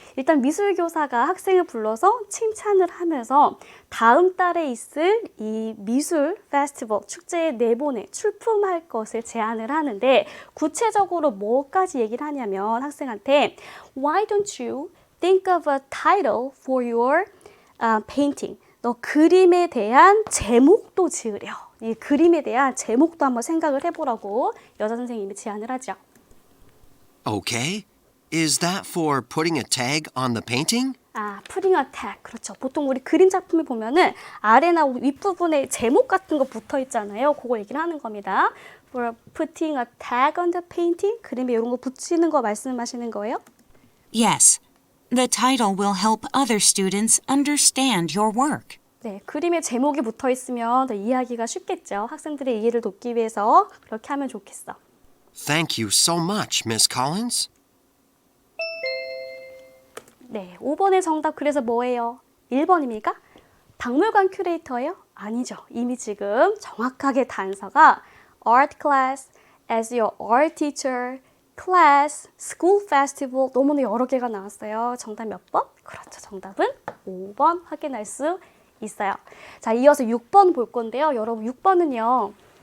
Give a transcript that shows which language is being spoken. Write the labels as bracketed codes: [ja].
[ko] 일단 미술교사가 학생을 불러서 칭찬을 하면서 다음 달에 있을 이 미술 페스티벌 축제에 내보내 출품할 것을 제안을 하는데 구체적으로 뭐까지 얘기를 하냐면 학생한테 [en] Why don't you think of a title for your painting? [ko] 너 그림에 대한 제목도 지으려. 이 그림에 대한 제목도 한번 생각을 해보라고 여자 선생님이 제안을 하죠. [en] Okay. Is that for putting a tag on the painting? putting a tag. [ko] 그렇죠. 보통 우리 그림 작품을 보면은 아래나 윗부분에 제목 같은 거 붙어 있잖아요. 그거 얘기를 하는 겁니다. [en] For putting a tag on the painting. [ko] 그림에 이런 거 붙이는 거 말씀하시는 거예요? [en] Yes. The title will help other students understand your work. [ko] 네, 그림에 제목이 붙어 있으면 더 이해하기가 쉽겠죠. 학생들의 이해를 돕기 위해서 그렇게 하면 좋겠어. [en] Thank you so much, Miss Collins. [ko] 네, 5번의 정답 그래서 뭐예요? 1번입니까? 박물관 큐레이터예요? 아니죠. 이미 지금 정확하게 단서가 art class, [en] as your art teacher, [ko] class, school festival 너무나 여러 개가 나왔어요. 정답 몇 번? 그렇죠. 정답은 5번 확인할 수 있어요. 자, 이어서 6번 볼 건데요. 여러분 6번은요.